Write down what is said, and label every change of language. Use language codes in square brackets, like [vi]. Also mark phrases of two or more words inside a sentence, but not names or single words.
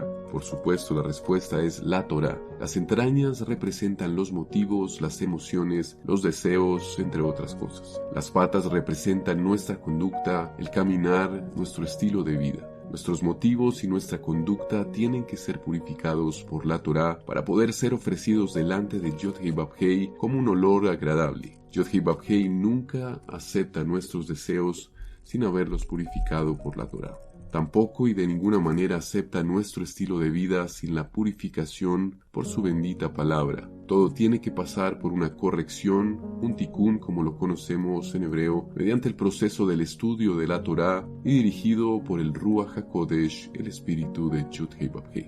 [es] Por supuesto, la respuesta es la Torá. Las entrañas representan los motivos, las emociones, los deseos, entre otras cosas. Las patas representan nuestra conducta, el caminar, nuestro estilo de vida. Nuestros motivos y nuestra conducta tienen que ser purificados por la Torá para poder ser ofrecidos delante de Yod-Heh-Vav-Heh como un olor agradable. Yod-Heh-Vav-Heh nunca acepta nuestros deseos sin haberlos purificado por la Torá. Tampoco y de ninguna manera acepta nuestro estilo de vida sin la purificación por su bendita palabra. Todo tiene que pasar por una corrección, un tikkun como lo conocemos en hebreo, mediante el proceso del estudio de la Torá y dirigido por el Ruach HaKodesh, el espíritu de Yod-Heh-Vav-Heh.